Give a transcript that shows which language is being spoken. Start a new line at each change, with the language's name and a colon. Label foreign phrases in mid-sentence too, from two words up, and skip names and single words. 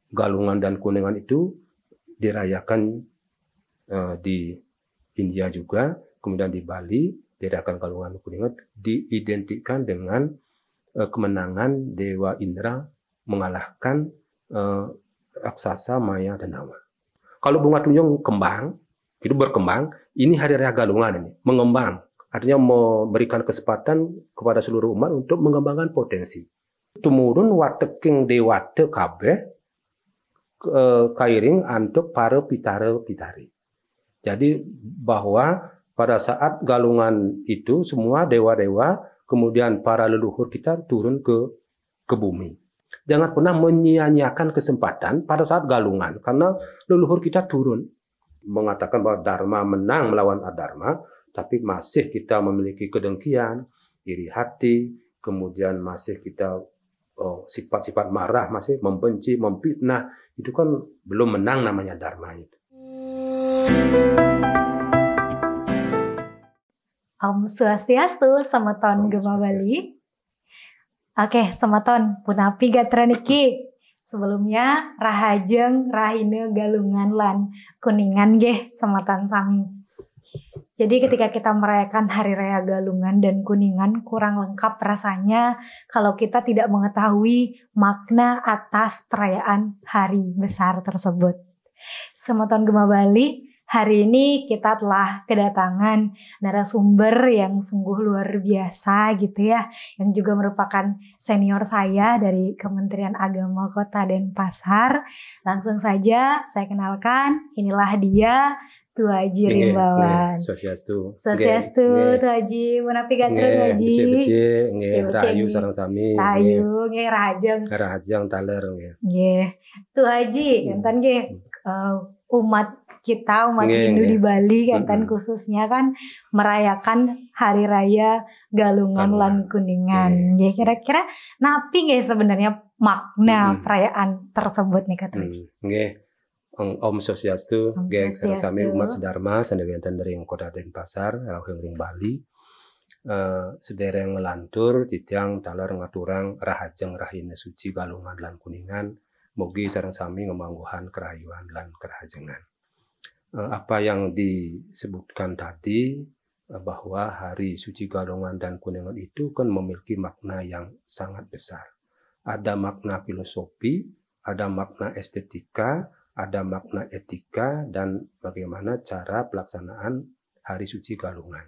Indonesian: Galungan dan Kuningan itu dirayakan di India juga, kemudian di Bali dirayakan Galungan dan Kuningan, diidentikan dengan kemenangan Dewa Indra mengalahkan raksasa Maya dan Hawa. Kalau bunga tunjung kembang, itu berkembang, ini hari raya Galungan ini, mengembang. Artinya memberikan kesempatan kepada seluruh umat untuk mengembangkan potensi.
Balinese: Tumurun wateking dewata kabeh kairing
Indonesian: untuk para pitara-pitari. Jadi bahwa pada saat Galungan itu semua dewa-dewa, kemudian para leluhur kita turun ke bumi. Jangan pernah menyia-nyiakan kesempatan pada saat Galungan, karena leluhur kita turun. Mengatakan bahwa Dharma menang melawan Adharma, tapi masih kita memiliki kedengkian, iri hati, kemudian masih kita sifat-sifat marah, masih membenci, memfitnah, itu kan belum menang namanya Dharma itu.
Balinese: Om Swastiastu, Sameton Gema Bali. Oke, Sameton punapi gatra niki. Sebelumnya rahajeng rahine Galungan lan Kuningan nggih Sameton sami.
Indonesian: Jadi ketika kita merayakan Hari Raya Galungan dan Kuningan kurang lengkap rasanya kalau kita tidak mengetahui makna atas perayaan hari besar tersebut. Sameton Gema Bali, hari ini kita telah kedatangan narasumber yang sungguh luar biasa gitu ya, yang juga merupakan senior saya dari Kementerian Agama Kota Denpasar. Langsung saja saya kenalkan, inilah dia Tu Haji Rimbawan.
Balinese: Swastiastu. Swastiastu Tu Haji, menapi gatra Tu Haji. Becik-becik nggih, rahayu sareng sami. Rahayu nggih rahajeng. Rahajeng taler nggih.
Indonesian: Nggih. Tu Haji,
Balinese: enten nggih
Indonesian: umat kita, umat Hindu di Bali kan khususnya kan merayakan Hari Raya Galungan lan Kuningan. Nggih, kira-kira
Balinese: napi nggih
Indonesian: sebenarnya makna perayaan tersebut nih Kak Haji?
Balinese: Nggih. Om Swastiastu, nggih sareng sami umat sedharma sandewianten
Indonesian: dari Kota Denpasar,
Balinese: ring Bali. Sedereng ngelantur titiang taler ngaturang rahajeng rahine suci Galungan lan Kuningan. Mugi sareng sami ngemangguhan kerayuan lan kerahajengan.
Indonesian: Apa yang disebutkan tadi bahwa hari suci Galungan dan Kuningan itu kan memiliki makna yang sangat besar. Ada makna filosofi, ada makna estetika, ada makna etika, dan bagaimana cara pelaksanaan hari suci Galungan.